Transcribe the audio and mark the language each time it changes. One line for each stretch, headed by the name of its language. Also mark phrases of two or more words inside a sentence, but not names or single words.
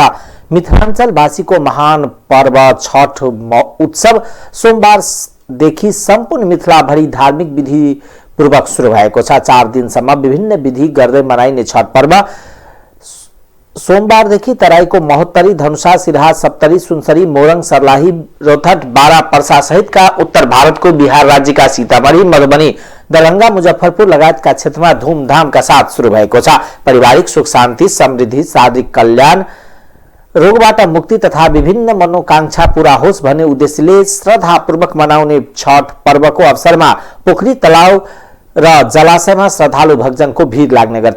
Nepali: मिथिलाञ्चलवासीको महान पर्व छठ उत्सव सोमबारदेखि सम्पूर्ण मिथिलाभरि धार्मिक विधि पूर्वक सुरु भएको छ। 4 दिनसम्म विभिन्न विधि गर्दै मनाइने छठ पर्व सोमबारदेखि तराईको महोत्तरी, धनुषा, सिराहा, सप्तरी, सुनसरी, मोरङ, सर्लाही, रौतहट, बारा, पर्सा सहितका उत्तर भारतको बिहार राज्यका सीतामढ़ी, मधुबनी, दरभंगा, मुजफ्फरपुर लगायतका क्षेत्रमा धूमधामका साथ सुरु भएको छ। पारिवारिक सुख शान्ति, समृद्धि, शारीरिक कल्याण, रोगबाट मुक्ति तथा विभिन्न मनोकांक्षा पूरा होस् भन्ने उद्देश्यले श्रद्धापूर्वक मनाउने छठ पर्वको अवसरमा पोखरी, तलाउ र जलाशयमा श्रद्धालु भक्तजनको भीड़ लाग्ने गर्छ।